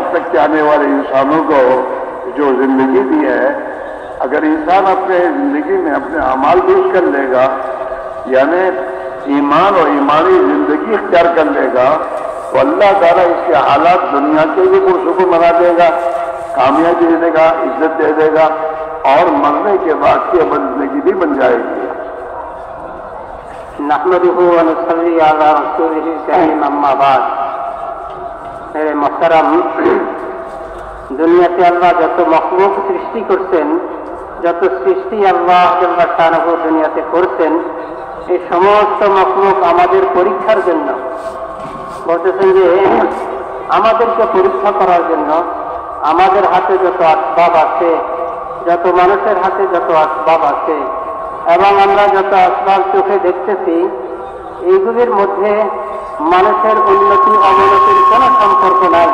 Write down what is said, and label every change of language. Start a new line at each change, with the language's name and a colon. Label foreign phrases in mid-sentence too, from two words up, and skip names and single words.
Urdu: تک کے آنے والے انسانوں کو جو زندگی دی ہے، اگر انسان اپنے زندگی میں اپنے اعمال درست کر لے گا، یعنی ایمان اور ایمانی زندگی اختیار کر لے گا، تو اللہ تعالیٰ اس کے حالات دنیا کے بھی پرسکون بنا دے گا، کامیابی دے گا، عزت دے دے گا، اور مرنے کے بعد کی زندگی بھی بن جائے گی.
Arabic: نحمدہ ونصلی علی رسولہ الکریم، اما بعد.
Urdu: میرے محترم،
Bangla: দুনিয়াতে আল্লাহ যত মখলুক সৃষ্টি করছেন, যত সৃষ্টি
Arabic: الله جل شأنه
Bangla: দুনিয়াতে করছেন, এই সমস্ত মখলুক আমাদের পরীক্ষার জন্য, বলতেছেন যে আমাদেরকে পরীক্ষা করার জন্য আমাদের হাতে যত আসবাব আছে, যত মানুষের হাতে যত আসবাব আছে এবং আমরা যত আসবাব চোখে দেখতেছি, এইগুলির মধ্যে মানুষের উন্নতি অবনতির কোনো সম্পর্ক নাই।